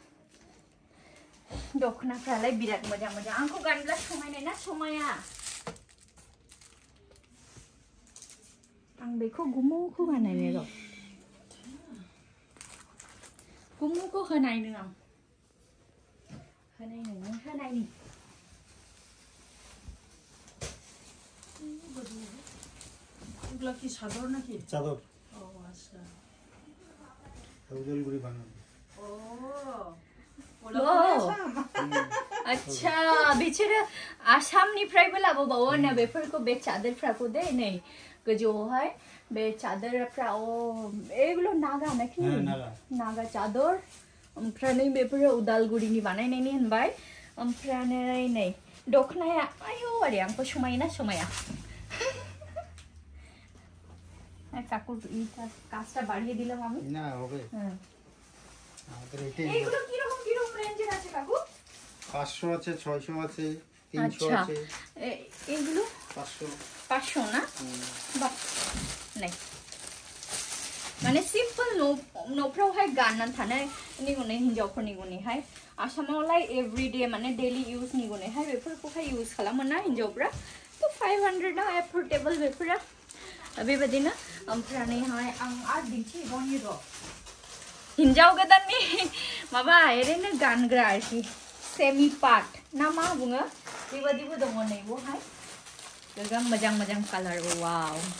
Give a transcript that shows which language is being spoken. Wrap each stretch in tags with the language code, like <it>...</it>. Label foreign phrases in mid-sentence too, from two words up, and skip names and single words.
<brx>दखनाफ्रालाय बिराद मोजां आंखौ गानब्ला समायनाय ना समाया आं बेखौ गुमुखौ गाननायनो र' गुमुखौ होनायनो आं होनायनि</brx> <bn>এগুলা কি চাদর নাকি চাদর ও আচ্ছা উদলগুড়ি বানানো</bn> <brx>अच्छा बिसोरो आसामनिफ्रायबो लाबोबावो ना बेफोरखौ बे चादरफ्राखौ दे नै गोजौआवहाय बे चादरफ्रा एगुलो नागा नाखि नागा चादर ओमफ्राय नै बेफोरो उदालगुरिनि बानायनायनि होनबाय ओमफ्राय नै दखनाया आयौ आरे आंखौ समायोना समाया</brx> <bn>কাকুর এইটা কাজটা বাড়িয়ে দিলাম আমি না হবে আমাদের এইটা এগুলো কি রকম রেঞ্জের আছে কাকু 500 আছে 600 আছে 300 আছে এগুলো 500 না বাহ নাই মানে</bn> <brx>सिम्पल न'फ्रावहाय गाननानै थानाय निगुनै हिनजावफोरनिगुनैहाय आसामावलाय एभरिडे माने</brx> <en>daily use</en> <brx>निगुनैहाय बेफोरखौहाय इउज खालामो ना हिनजावफ्रा तो 500 ना एफोर्डेबल बेफोरा बेबायदिनो ओमफ्रायहाय आं आरो दिन्थिबावनि र' हिनजाव गोदाननि माबा ओरैनो गानग्रा आरोखि सेमि पाट ना मा बुङो बेबायदिबो दङ नै बहाय गोबां मोजां कालार वाव</brx>